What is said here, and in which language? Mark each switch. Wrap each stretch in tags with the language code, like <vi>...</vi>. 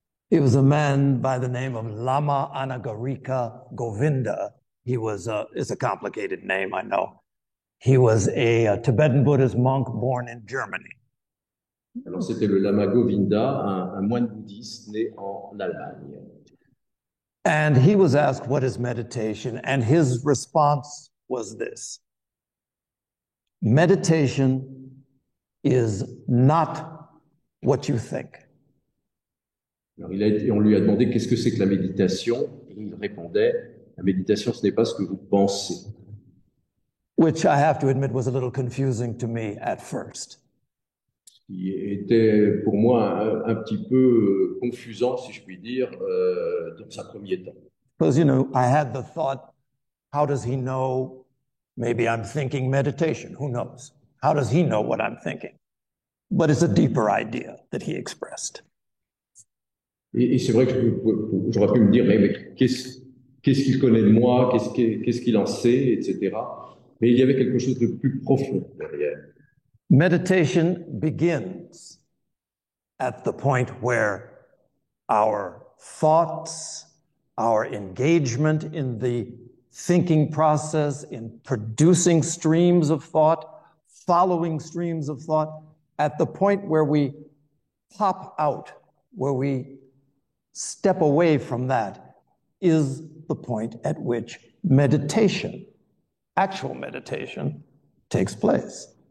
<en>It was a man by the name of Lama Anagarika Govinda. It's a complicated name, I know. He was a Tibetan Buddhist monk born in Germany.</en> <fr>Alors c'était le Lama Govinda, un moine bouddhiste né en Allemagne.</fr> <en>And he was asked, what is meditation? And his response was this: meditation is not what you think.</en> <fr>Alors on lui a demandé qu'est-ce que c'est que la méditation, et il répondait, la méditation ce n'est pas ce que vous pensez.</fr> <en>Which I have to admit was a little confusing to me at first.</en> <fr>Qui était pour moi un petit peu confusant, si je puis dire, dans un premier temps.</fr> <en>Because, I had the thought, how does he know? Maybe I'm thinking meditation. Who knows? How does he know what I'm thinking? But it's a deeper idea that he expressed.</en> <fr>Et c'est vrai que j'aurais pu me dire, mais qu'est-ce qu'il connaît de moi? Qu'est-ce qu'il en sait, etc. Mais il y avait quelque chose de plus profond derrière.</fr> <en>Meditation begins at the point where our thoughts, our engagement in the thinking process, in producing streams of thought, following streams of thought, at the point where we pop out, where we step away from that, is the point at which meditation, actual meditation, takes place.</en>